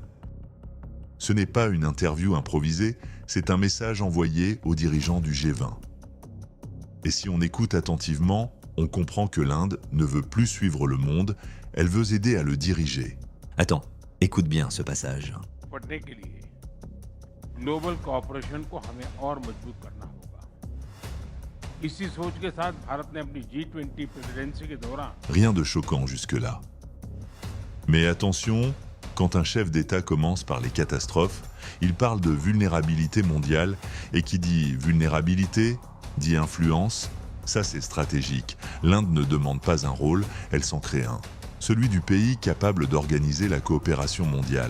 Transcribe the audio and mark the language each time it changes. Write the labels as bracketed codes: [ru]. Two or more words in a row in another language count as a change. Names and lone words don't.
[fr] Ce n'est pas une interview improvisée, c'est un message envoyé aux dirigeants du G20. Et si on écoute attentivement, on comprend que l'Inde ne veut plus suivre le monde, elle veut aider à le diriger. Attends, écoute bien ce passage. [hi] पढ़ने के लिए [en] global cooperation [hi] को हमें और मजबूत करना होगा। इसी सोच के साथ भारत ने अपनी G20 प्रेसिडेंसी के दौरान [fr] Rien de choquant jusque-là. Mais attention, quand un chef d'État commence par les catastrophes, il parle de vulnérabilité mondiale, et qui dit vulnérabilité, dit influence, ça c'est stratégique. L'Inde ne demande pas un rôle, elle s'en crée un. Celui du pays capable d'organiser la coopération mondiale.